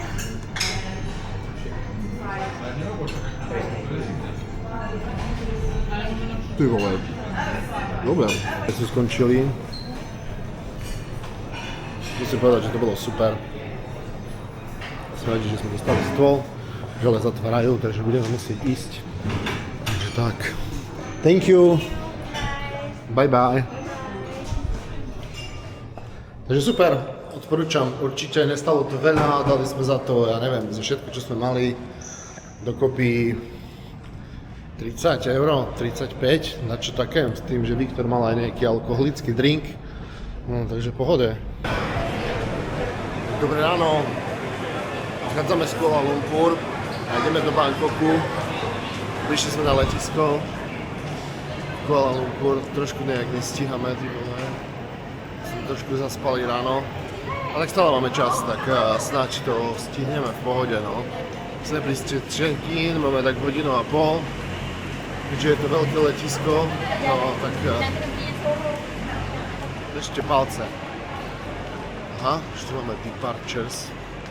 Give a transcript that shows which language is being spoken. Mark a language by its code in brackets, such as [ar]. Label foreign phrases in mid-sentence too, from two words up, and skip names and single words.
[sk] Ty vole. Dobre. Keď sme skončili, musím povedať, že to bolo super. Som rád, že sme dostali stôl, že ale zatvárajú, takže budeme musieť ísť. Takže tak. [en] Thank you. Bye bye. [sk] Takže super, odporúčam, určite nestalo to veľa, dali sme za to, ja neviem, za všetko, čo sme mali, dokopy 30 €, 35, na čo také, s tým, že Viktor mal aj nejaký alkoholický drink, no, takže pohode. Dobré ráno, odchádzame z Kuala Lumpur a ideme do Bangkoku, prišli sme na letisko, Kuala Lumpur, trošku nejak nestíhame, sme trošku zaspali ráno, ale stále máme čas, tak snáď to stihneme v pohode, no. Sme pri check-in, máme tak hodinu a pol, keďže je to veľké letisko, no tak držte palce. Aha, už tu máme departures.